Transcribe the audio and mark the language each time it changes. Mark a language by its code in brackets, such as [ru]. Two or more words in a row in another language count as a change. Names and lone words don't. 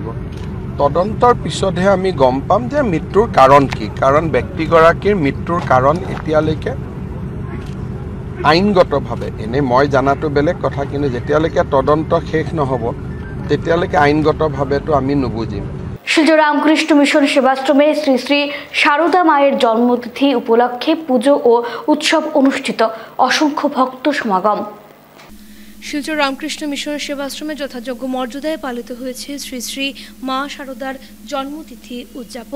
[as] তদন্তৰ পিছতহে আমি গম পাম যে মৃত্যুৰ কাৰণ কি। কাৰণ ব্যক্তিগৰাকীৰ মৃত্যুৰ কাৰণ এতিয়ালৈকে আইনগতভাৱে, এনেই মই জানাটো বেলেগ কথা, কিন্তু যেতিয়ালৈকে তদন্ত শেষ নহ'ব তেতিয়ালৈকে আইনগতভাৱেতো আমি নুবুজিম। [bn] শিলচর রামকৃষ্ণ মিশন সেবাশ্রমে শ্রী শ্রী সারদা মায়ের জন্মতিথি উপলক্ষে পুজো ও উৎসব অনুষ্ঠিত। অসংখ্য ভক্ত সমাগম। শিলচর রামকৃষ্ণ মিশন সেবাশ্রমে যথাযোগ্য মর্যাদায় পালিত হয়েছে শ্রী শ্রী মা শারদার জন্মতিথি উদযাপন।